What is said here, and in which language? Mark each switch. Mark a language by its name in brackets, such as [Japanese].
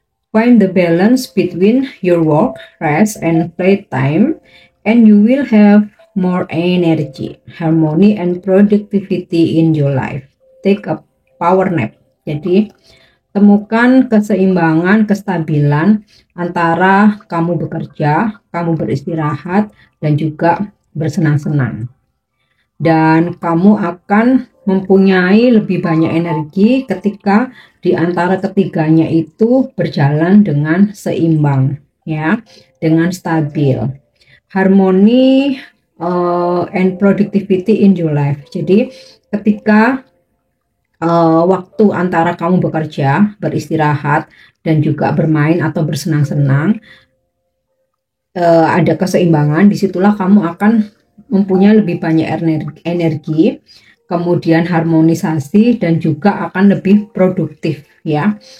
[English] Find the balance between your work, rest, and playtime, and you will have more energy, harmony, and productivity in your life. Take a power nap. [Indonesian] Jadi, temukan keseimbangan, kestabilan antara kamu bekerja, kamu beristirahat, dan juga bersenang-senang. Dan kamu akan mempunyai lebih banyak energi ketika di antara ketiganya itu berjalan dengan seimbang ya, dengan stabil. [English] Harmony and productivity in your life. [Indonesian] Jadi ketika waktu antara kamu bekerja, beristirahat, dan juga bermain atau bersenang-senang, ada keseimbangan, disitulah kamu akan mempunyai lebih banyak energi, kemudian harmonisasi, dan juga akan lebih produktif ya.